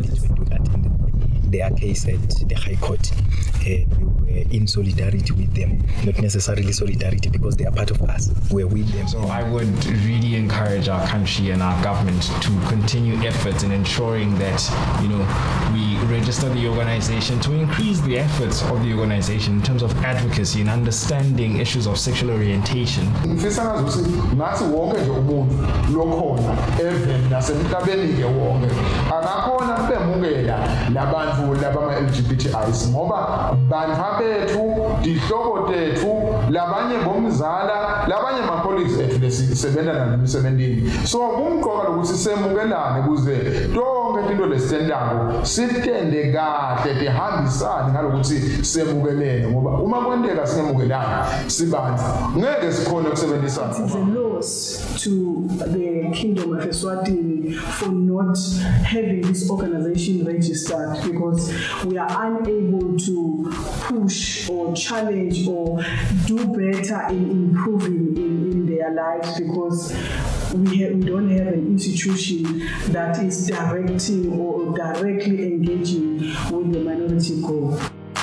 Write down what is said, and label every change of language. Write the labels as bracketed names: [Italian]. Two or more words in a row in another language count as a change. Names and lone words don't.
[English] Their case at the High Court, we were in solidarity with them, not necessarily solidarity because they are part of us. We're with them. So I would really encourage our country and our government to continue efforts in ensuring that, we register the organization, to increase the efforts of the organization in terms of advocacy and understanding issues of sexual orientation. [Swati] LGBTIs ngoba bantwa bethu dihloko tethu labanye bomzala labanye amapolice ethu lesisebenza nalo emsebenzini so kumqoka lokuthi semukelane kuze tonke into lesitendako sitende kahle tihambisane ngalokuthi semukelene ngoba uma kwenteka singemukelana sibantu ngeke sikhone ukusebenzisana. [English] It is a loss to the Kingdom of Eswatini for not having this organization registered, because we are unable to push or challenge or do better in improving in their lives, because we don't have an institution that is directing or directly engaging with the minority group.